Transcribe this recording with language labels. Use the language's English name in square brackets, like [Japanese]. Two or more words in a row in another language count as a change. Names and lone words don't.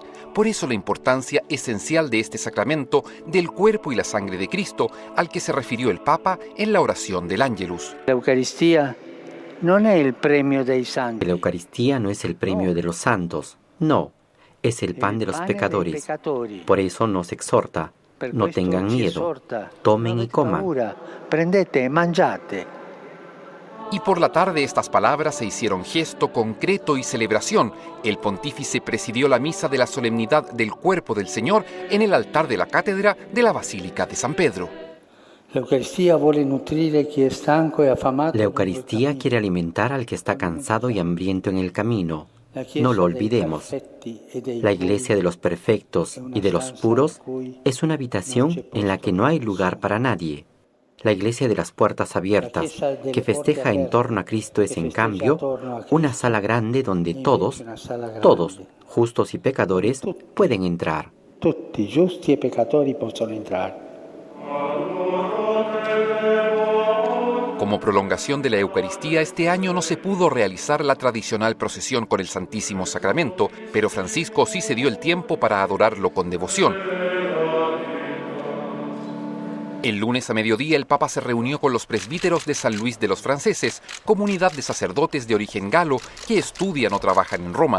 [Spanish] Por eso la importancia esencial de este sacramento del cuerpo y la sangre de Cristo, al que se refirió el Papa en la oración del Ángelus. La Eucaristía no es el premio [Italian] dei santi. [Spanish] La Eucaristía no es el premio de los santos, no. Es el pan de los pecadores. Por eso nos exhorta, no tengan miedo, tomen y coman. [Italian] Prendete e mangiate. [Spanish] Y por la tarde estas palabras se hicieron gesto concreto y celebración. El pontífice presidió la misa de la solemnidad del cuerpo del Señor en el altar de la cátedra de la Basílica de San Pedro. La Eucaristía quiere alimentar al que está cansado y hambriento en el camino. No lo olvidemos. La iglesia de los perfectos y de los puros es una habitación en la que no hay lugar para nadie. La iglesia de las puertas abiertas, que festeja en torno a Cristo, es en cambio una sala grande donde todos, justos y pecadores, pueden entrar. [Italian] Tutti giusti e peccatori possono entrare. [Spanish] Como prolongación de la Eucaristía, este año no se pudo realizar la tradicional procesión con el Santísimo Sacramento, pero Francisco sí se dio el tiempo para adorarlo con devoción. El lunes a mediodía el Papa se reunió con los presbíteros de San Luis de los Franceses, comunidad de sacerdotes de origen galo que estudian o trabajan en Roma.